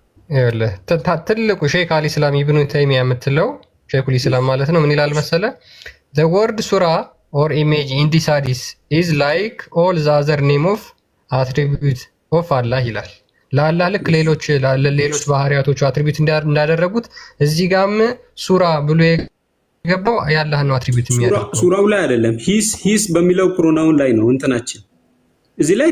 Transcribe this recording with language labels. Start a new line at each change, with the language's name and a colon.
Amharic: ይኸውልህ ትልቁ ሼክ አልኢስላም ኢብኑ ተይሚያ የምትለው ሼኹል ኢስላም ማለት ነው። ምን ይላል መሰለ?
English: the word surah or image in this hadith is like all the other name of attribute of Allah ይላል።
Amharic: ለአላህ ልክ ሌሎች ባህሪያቶቹ አትሪቢዩት እንዳደረጉት እዚህ ጋርም ሱራ ብሎ የገባው የአላህ ነው አትሪቢዩት የሚያደርገው። ሱራው ላይ አይደለም፣ ሂስ በሚለው ፕሮናውን ላይ ነው እንትናችን እዚህ ላይ